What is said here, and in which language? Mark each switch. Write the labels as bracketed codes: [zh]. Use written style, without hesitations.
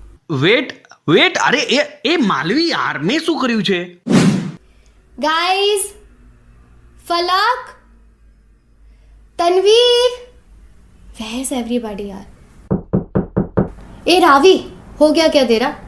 [en] Wait, [hi] अरे ए मालवी यार [gu] મેં શું કર્યું છે? [en] Guys, Falak, Tanveer, where's everybody, yaar? [hi] Hey, Ravi, हो गया क्या तेरा?